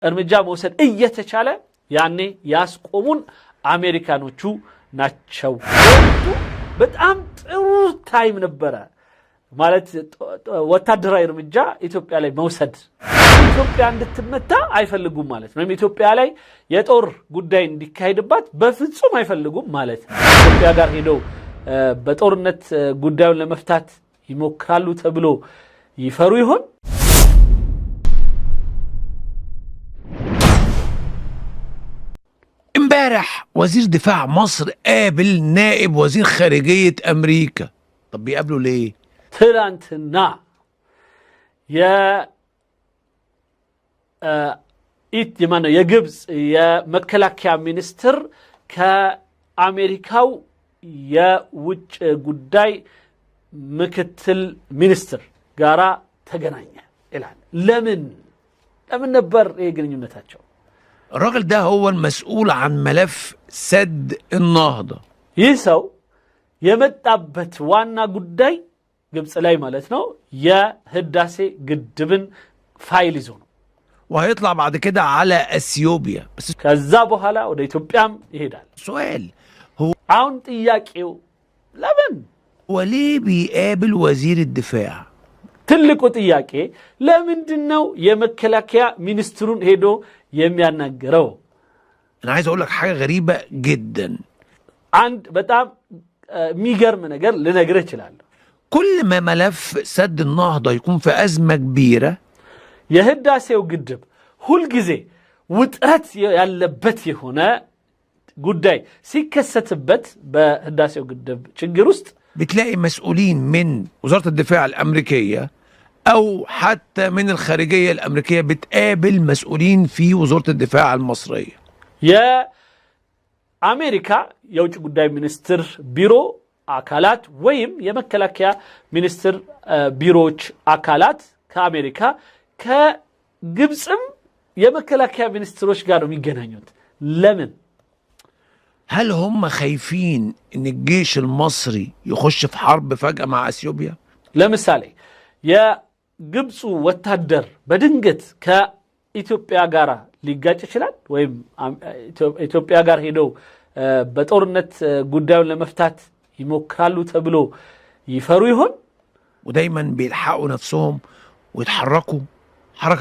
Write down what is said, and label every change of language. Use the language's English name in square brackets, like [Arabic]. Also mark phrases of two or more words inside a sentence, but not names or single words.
[Amharic] እርምጃ መውሰድ እየተቻለ ያኔ ያስቆሙን አሜሪካኖቹ ናቸው። በጣም ጥሩ ታይም ነበረ ማለት ወታደራዊ እርምጃ ኢትዮጵያ ላይ መውሰድ። ኢትዮጵያ እንድትመታ አይፈልጉም ማለት ነው። ኢትዮጵያ ላይ የጦር ጉዳይ እንዲካሄድባት በፍጹም አይፈልጉም ማለት ነው። ኢትዮጵያ ጋር ሄደው በጦርነት ጉዳዩን ለመፍታት ይሞክራሉ ተብሎ ይፈሩ ይሆን? [Arabic] امبارح وزير دفاع مصر قابل نائب وزير خارجية أمريكا. طب بيقابلوا ليه؟ [Amharic] ትላንትና የግብፅ የመከላከያ ሚኒስትር ከአሜሪካው የውጭ ጉዳይ ምክትል ሚኒስትር ጋራ ተገናኘ ይላል። ለምን ነበር ይሄ ግንኙነታቸው? [Arabic] الراجل ده هو المسؤول عن ملف سد النهضة. [Amharic] ይህ ሰው የመጣበት ዋና ጉዳይ ግብፅ ላይ ማለት ነው የህዳሴ ግድብን ፋይል ይዞ ነው። [Arabic] وهيطلع بعد كده على اثيوبيا بس [Amharic] ከዛ በኋላ ወደ ኢትዮጵያም ይሄዳል። [Arabic] سؤال هو [Amharic] አሁን ጥያቄው ለምን [Arabic] وليه بيقابل وزير الدفاع؟ [Amharic] ትልቁ ጥያቄ ለምንድነው የመከላከያ ሚኒስትሩን ሄዶ የሚያናገረው? [Arabic] انا عايز اقول لك حاجة غريبة جدا. [Amharic] አንድ በጣም የሚገርም ነገር ልነግርህ እችላለሁ። [Arabic] كل ما ملف سد النهضة يكون في أزمة كبيرة [Amharic] የህዳሴው ግድብ ሁል ጊዜ ውጥረት ያለበት የሆነ ጉዳይ ሲከሰትበት በህዳሴው ግድብ ችግር ውስጥ [Arabic] بتلاقي مسؤولين من وزارة الدفاع الأمريكية أو حتى من الخارجية الأمريكية بتقابل مسؤولين في وزارة الدفاع المصرية. [Amharic] የአሜሪካ የውጭ ጉዳይ ሚኒስትር ቢሮ አካላት ወይም የመከላከያ ሚኒስትር ቢሮዎች አካላት ከአሜሪካ ከግብፅም የመከላከያ ሚኒስትሮች ጋር ነው የሚገናኙት። ለምን? [Arabic] هل هم خايفين ان الجيش المصري يخش في حرب فجأة مع اثيوبيا؟ [Amharic] ለምሳሌ የግብፁ ወታደር በድንገት ከኢትዮጵያ ጋር ሊጋጭ ይችላል ወይም ኢትዮጵያ ጋር ሄደው በጦርነት ጉዳዩን ለመፍታት ይሞክራሉ ተብሎ ይፈሩ ይሆን? [Arabic] ودايما بيلحقوا نفسهم ويتحركوا حركة